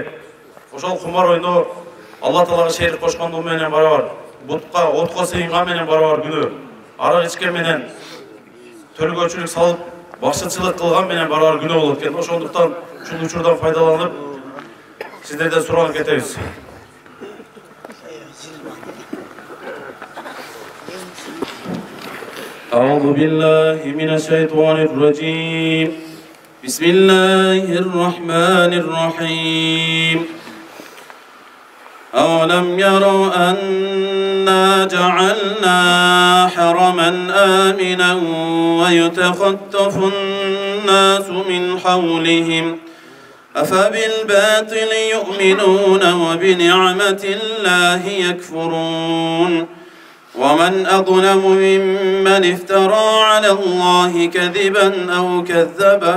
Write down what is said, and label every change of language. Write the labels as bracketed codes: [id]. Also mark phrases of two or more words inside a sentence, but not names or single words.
[ky] Ошол кумар ойно Алла таалага шерик кошкондугу менен барабар, бутка, отко сыйынган менен барабар күнөө. Арак ичкен менен төлгөчүлүк салып, бакчычылык кылган менен барабар күнөө болот экен. Ошондуктан ушул учурдан пайдаланып сиздерден суранып кетебиз. [ar] أعوذ بالله من الشيطان الرجيم. بسم الله الرحمن الرحيم. أولم يروا أنا جعلنا حرما آمنا ويتخطف الناس من حولهم أفبالباطل يؤمنون وبنعمة الله يكفرون ومن أظلم ممن افترى على الله كذبا أو كذب